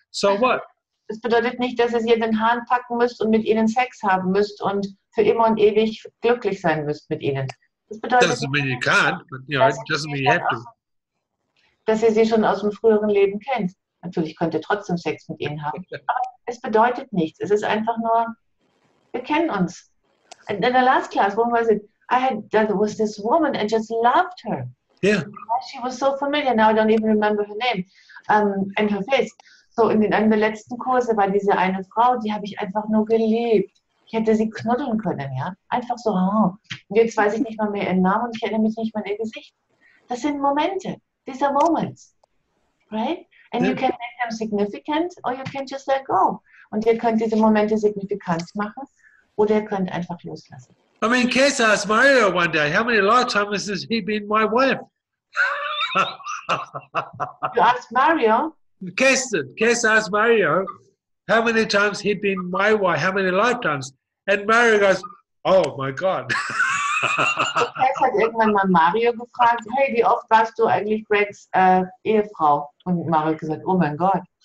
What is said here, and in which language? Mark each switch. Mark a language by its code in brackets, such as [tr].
[en] So what? [de] Das bedeutet nicht, dass ihr sie in den Haaren packen müsst und mit ihnen Sex haben müsst und für immer und ewig glücklich sein müsst mit ihnen. Das bedeutet [en] Doesn't mean you can't, but you know, it doesn't mean you have to. [de] Dass ihr sie schon aus dem früheren Leben kennt. Natürlich könnt ihr trotzdem Sex mit ihnen haben. Aber es bedeutet nichts. Es ist einfach nur, wir kennen uns. [en] In the last class, when was it? There was this woman and just loved her. Yeah. She was so familiar. Now I don't even remember her name and her face. [de] So in einem der letzten Kurse war diese eine Frau, die habe ich einfach nur geliebt. Ich hätte sie knuddeln können, ja. Einfach so. Oh. Und jetzt weiß ich nicht mal mehr ihren Namen und ich erinnere mich nicht mal an ihr Gesicht. Das sind Momente. [en] These are moments. Right? And you can make them significant or you can just let go. [de] Und ihr könnt diese Momente signifikant machen oder ihr könnt einfach loslassen. [en] I mean, Cass asked Mario one day, how many lifetimes has he been my wife? You asked Mario? Cass asked Mario how many times he'd been my wife, how many lifetimes? And Mario goes, oh my God. [de] Cass hat irgendwann mal Mario gefragt, hey, wie oft warst du eigentlich Gregs Ehefrau? Und Mario hat gesagt, oh mein Gott.